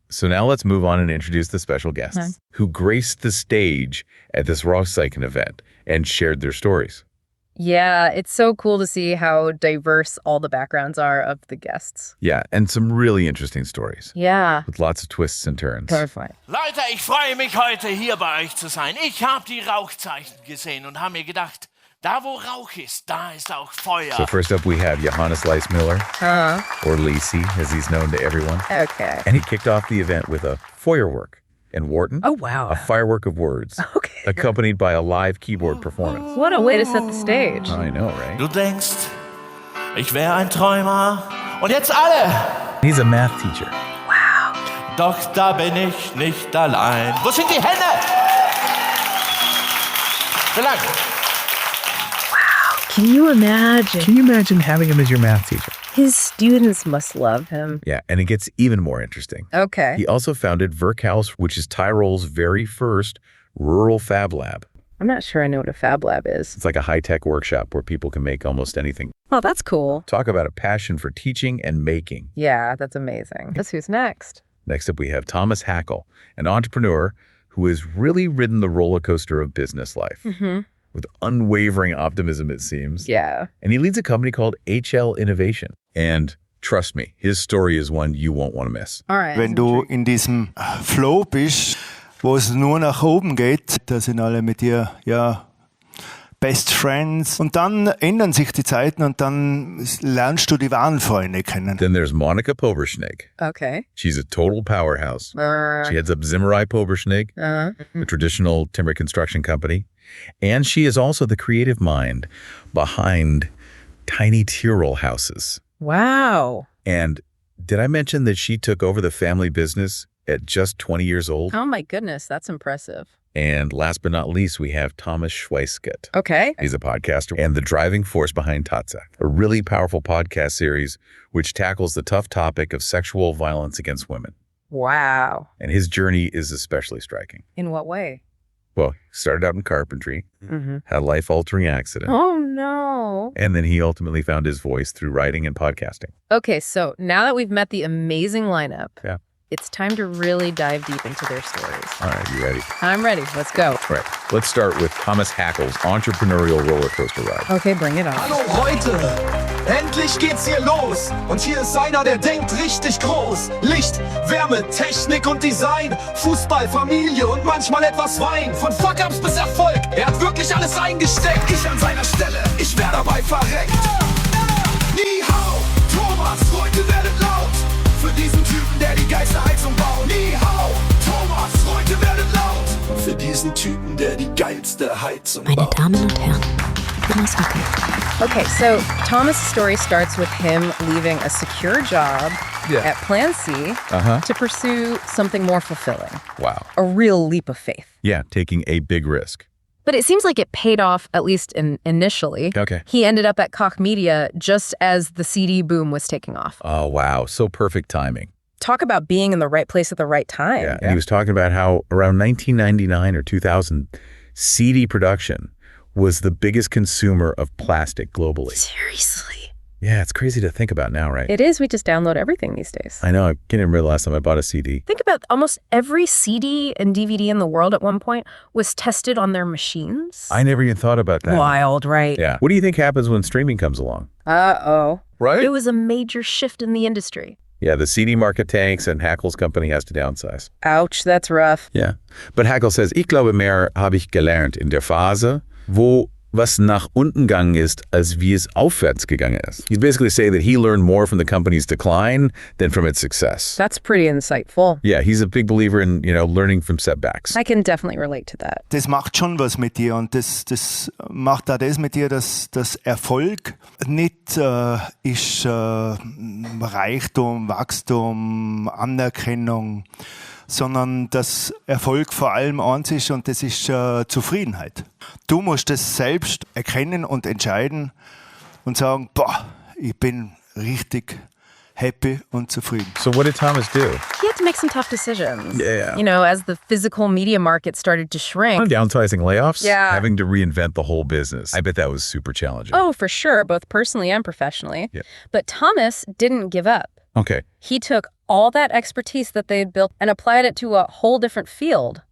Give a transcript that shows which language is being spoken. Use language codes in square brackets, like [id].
[en] So now let's move on and introduce the special guests who graced the stage at this Rauchzeichen event and shared their stories. Yeah, it's so cool to see how diverse all the backgrounds are of the guests. Yeah, and some really interesting stories Yeah. with lots of twists and turns. Terrifying. [de] Leute, ich freue mich heute hier bei euch zu sein. Ich habe die Rauchzeichen gesehen und habe mir gedacht, da wo Rauch ist, da ist auch Feuer. [en] So first up we have Johannes Leismüller, or Lacey, as he's known to everyone. Okay. And he kicked off the event with a Feuerwerk in Wharton. Oh, wow. A firework of words, Okay. accompanied by a live keyboard performance. What a way to set the stage. I know, right? [de] Du denkst, ich wäre ein Träumer und jetzt alle. [en] He's a math teacher. [de] Doch da bin ich nicht allein. Wo sind die Hände? Verlang. [en] Can you imagine? Can you imagine having him as your math teacher? His students must love him. Yeah, and it gets even more interesting. Okay. He also founded Werkhaus, which is Tyrol's very first rural fab lab. I'm not sure I know what a Fab Lab is. It's like a high-tech workshop where people can make almost anything. Well, that's cool. Talk about a passion for teaching and making. Yeah, that's amazing. Guess who's next? Next up, we have Thomas Hackl, an entrepreneur who has really ridden the roller coaster of business life with unwavering optimism, it seems. Yeah. And he leads a company called HL Innovation. And trust me, his story is one you won't want to miss. All right. [de] Wenn du in diesem Flow bist, wo es nur nach oben geht, da sind alle mit dir, [en] Best Friends. [de] Und dann ändern sich die Zeiten und dann lernst du die wahren Freunde kennen. [en] Then there's Monika Poberschnigg. Okay. She's a total powerhouse. She heads up Zimmerei Poberschnigg, the traditional timber construction company. And she is also the creative mind behind tiny Tyrol houses. Wow. And did I mention that she took over the family business at just 20 years old? Oh my goodness, that's impressive. And last but not least, we have Thomas Schweissgut. Okay. He's a podcaster and the driving force behind Tatsach, a really powerful podcast series which tackles the tough topic of sexual violence against women. Wow. And his journey is especially striking. In what way? Well, he started out in carpentry, had a life-altering accident, Oh no. and then he ultimately found his voice through writing and podcasting. Okay, so now that we've met the amazing lineup, Yeah. it's time to really dive deep into their stories. All right, you ready? I'm ready. Let's go. All right, let's start with Thomas Hackl's entrepreneurial roller coaster ride. Okay, bring it on. [de] Hallo Reutte, endlich geht's hier los. Und hier ist einer, der denkt richtig groß. Licht, Wärme, Technik und Design. Fußball, Familie und manchmal etwas Wein. Von Fuck-Ups bis Erfolg, er hat wirklich alles eingesteckt. Ich an seiner Stelle, ich wär dabei verreckt. [zh] Ni hao, [de] Thomas, Reutte werdet laut. Für diesen Typen, der die Geisterheizung baut. [zh] Ni hao, [de] Thomas, Reutte werdet laut. Für diesen Typen, der die geilste Heizung Meine baut. Damen und Herren, Thomas Hackl. [en] Okay, so Thomas' story starts with him leaving a secure job at Plan C to pursue something more fulfilling. Wow. A real leap of faith. Yeah, taking a big risk. But it seems like it paid off, at least initially. Okay. He ended up at Koch Media just as the CD boom was taking off. Oh, wow. So perfect timing. Talk about being in the right place at the right time. Yeah. And he was talking about how around 1999 or 2000, CD production was the biggest consumer of plastic globally. Seriously. Yeah, it's crazy to think about now, right? It is. We just download everything these days. I know. I can't even remember the last time I bought a CD. Think about almost every CD and DVD in the world at one point was tested on their machines. I never even thought about that. Wild, right? Yeah. What do you think happens when streaming comes along? Uh-oh. Right? It was a major shift in the industry. Yeah, the CD market tanks and Hackles company has to downsize. Ouch, that's rough. Yeah. But Hackl says, [de] ich glaube, mehr habe ich gelernt in der Phase, wo was nach unten gegangen ist, als wie es aufwärts gegangen ist. [en] He's basically saying that he learned more from the company's decline than from its success. That's pretty insightful. Yeah, he's a big believer in, learning from setbacks. I can definitely relate to that. [de] Das macht schon was mit dir und das macht auch das mit dir, dass Erfolg nicht ist Reichtum, Wachstum, Anerkennung, sondern dass Erfolg vor allem eins ist und das ist Zufriedenheit. Du musst das selbst erkennen und entscheiden und sagen, boah, ich bin richtig happy und zufrieden. [en] So what did Thomas do? He had to make some tough decisions. Yeah. As the physical media market started to shrink. Downsizing layoffs? Yeah. Having to reinvent the whole business. I bet that was super challenging. Oh, for sure, both personally and professionally. Yeah. But Thomas didn't give up. Okay. He took all that expertise that they had built and applied it to a whole different field.